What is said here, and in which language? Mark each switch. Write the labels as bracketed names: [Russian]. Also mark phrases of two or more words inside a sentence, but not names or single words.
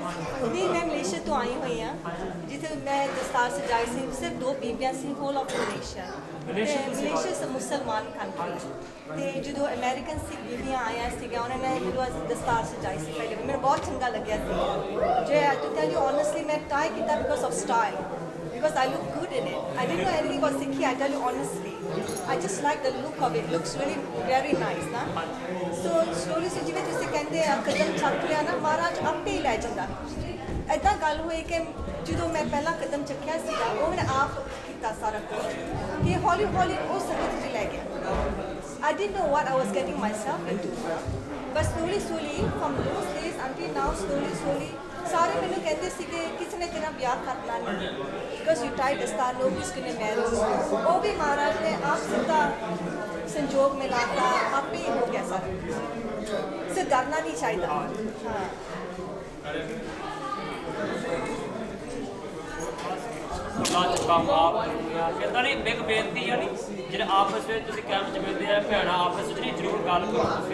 [Punjabi] ਨਹੀਂ ਮੈਂ ਮਲੇਸ਼ੀਆ ਤੋਂ ਆਈ ਹੋਈ ਹਾਂ ਜਿੱਥੇ ਮੈਂ ਦਸਤਾਰ ਸਜਾਈ ਸੀ ਸਿਰਫ 2 ਬੀਬੀਆਂ ਸੀ [English] whole of Malaysia [Punjabi] ਮੁਸਲਮਾਨ ਕੰਟਰੀ ਤੇ ਜਦੋਂ ਅਮਰੀਕਨ ਸਿੱਖ ਬੀਬੀਆਂ ਆਈਆਂ ਸੀਗੀਆਂ ਉਹਨਾਂ ਨੇ ਜਦੋਂ ਦਸਤਾਰ ਸਜਾਈ ਸੀ ਪਹਿਲੇ ਮੈਨੂੰ ਬਹੁਤ ਚੰਗਾ ਲੱਗਿਆ ਸੀ [English] just to tell you honestly [Punjabi] ਮੈਂ ਟਰਾਈ ਕੀਤਾ [English] because of style because I look good in it. I didn't know anything about Sikhi, I tell you honestly. I just like the look of it. It looks really very nice. Na? So slowly [Punjabi] ਸੇ ਜਿਵੇਂ ਤੁਸੀਂ ਕਹਿੰਦੇ ਕਦਮ ਚੱਕ ਲਿਆ ਨਾ ਮਹਾਰਾਜ ਆਪੇ ਹੀ ਲੈ ਜਾਂਦਾ. Aida ਗੱਲ ਹੋਈ ਕਿ ਜਦੋਂ ਮੈਂ ਪਹਿਲਾ ਕਦਮ ਚੱਕਿਆ ਸੀਗਾ ਉਹ ਮੈਂ ਆਪ ਕੀਤਾ ਸਾਰਾ ਕੁਝ ਕਿ ਹੌਲੀ ਹੌਲੀ ਉਹ ਸੰਗਤ 'ਚ ਲੈ ਗਿਆ [English] I didn't know what I was getting myself into. But slowly from those days until now slowly [Punjabi] ਸਾਰੇ ਮੈਨੂੰ ਕਹਿੰਦੇ ਸੀ ਕਿ ਕਿਸੇ ਨੇ ਤੇਰਾ ਵਿਆਹ ਕਰਨਾ ਨਹੀਂ [English] because you tie [Punjabi] ਦਸਤਾਰ ਲੋਕ ਕਿਸ ਨੇ ਮੈਰਿਜ ਉਹ ਵੀ ਮਹਾਰਾਜ ਨੇ ਆਪ ਸਿੱਧਾ ਸੰਜੋਗ ਮਿਲਾਤਾ ਆਪੇ ਹੀ ਹੋ ਗਿਆ ਸਾਰਾ ਸੇ ਡਰਨਾ ਨਹੀਂ ਚਾਹੀਦਾ ਹਾਂ ਅੱਜ ਕੰਮ ਆਪ ਕਰੂੰਗਾ ਕਹਿੰਦਾ ਨਹੀਂ ਇੱਕ ਬੇਨਤੀ ਆ ਨਹੀਂ ਜਿਹੜੇ ਆਪਸ ਵਿੱਚ ਤੁਸੀਂ ਕੈਂਪ 'ਚ ਮਿਲਦੇ ਆ ਭੈਣਾਂ ਆਪਸ ਵਿੱਚ ਨਹੀਂ ਜ਼ਰੂਰ ਗੱਲ ਕਰੋ ਤੁਸੀਂ